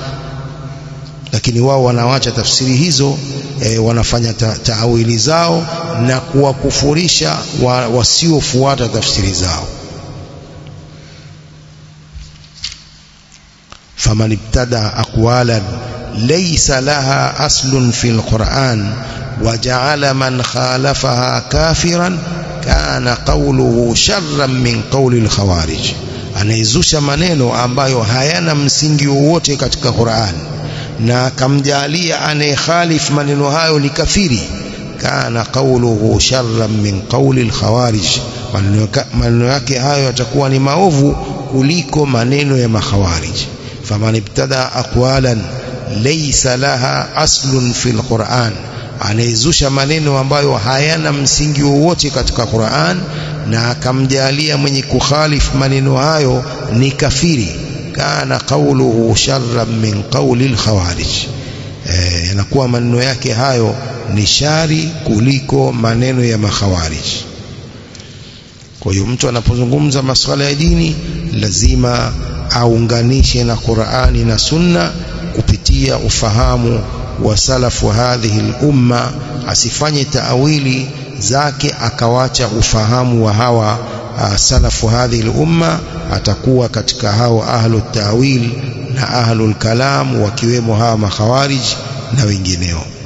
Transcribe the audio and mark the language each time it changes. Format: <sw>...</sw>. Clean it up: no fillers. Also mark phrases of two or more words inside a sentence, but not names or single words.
<sw>Lakini wao wanawacha tafsiri hizo, wanafanya taawili zao na kuwakufurisha wasiofuata tafsiri zao.</sw> <ar>فمن ابتدع أقوالا ليس لها أصل في القرآن وجعل من خالفها كافرا كان قوله شرا من قول الخوارج,</ar> <sw>anaizusha maneno ambayo hayana msingi wowote katika Qur'an na kamjalia anayekhalif maneno hayo ni kafiri,</sw> <ar>كان قوله شرا من قول الخوارج,</ar> <sw>maneno yake hayo yatakuwa ni maovu kuliko maneno ya makhawarij.</sw> <ar>فمن ابتدع أقوالا ليس لها أصل في القرآن,</ar> <sw>anaizusha maneno ambayo hayana msingi wowote katika Qur'an na akamjalia mwenye kukhalif maneno hayo ni kafiri,</sw> <ar>كان قوله شرا من قول الخوارج,</ar> <sw>yanakuwa maneno yake hayo ni shari kuliko maneno ya makhawarij. Kwa hiyo mtu anapozungumza masuala ya dini lazima aunganishe na Qur'ani na Sunna kupitia ufahamu wa salafu</sw> <ar>هذه الأمة,</ar> <sw>asifanye taawili zake akawacha ufahamu wa hawa salafu</sw> <ar>هذه الأمة,</ar> <sw>atakuwa katika hao</sw> <ar>أهل التأويل</ar> <sw>na</sw> <ar>أهل الكلام,</ar> <sw>wakiwemo hawa makhawarij na wengineo.</sw>